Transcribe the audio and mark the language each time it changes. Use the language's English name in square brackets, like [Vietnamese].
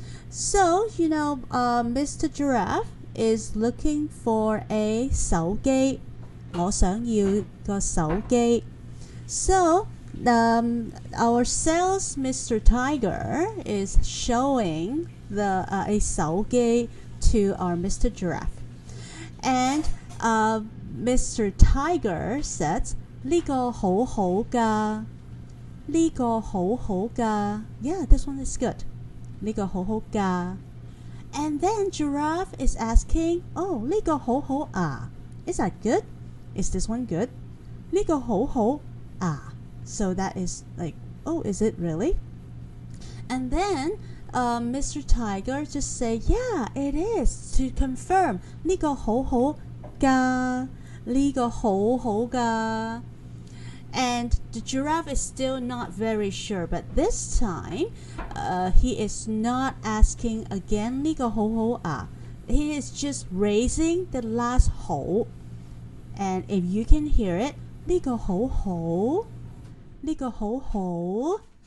[English] So Mr. Giraffe is looking for a 手機。 [Cantonese] 我想要個手機。 [English] So our sales Mr. Tiger is showing a 手機 to our Mr. Giraffe. And Mr. Tiger says, [Cantonese] 呢個好好㗎，呢個好好㗎。 [English] Yeah, this one is good. [Cantonese] 呢個好好㗎。 [English] And then Giraffe is asking, oh, [Cantonese] 呢個好好啊。 [English] Is that good? Is this one good? [Cantonese] 呢個好好啊。 [English] So that is like, oh, is it really? And then Mr. Tiger just say, yeah, it is, to confirm. [Cantonese] 呢個好好㗎，呢個好好㗎。 [English] And the giraffe is still not very sure, but this time he is not asking again [Cantonese] 呢個好好啊。 [English] He is just raising the last 好. And if you can hear it, [Cantonese] 呢個好好，呢個好好。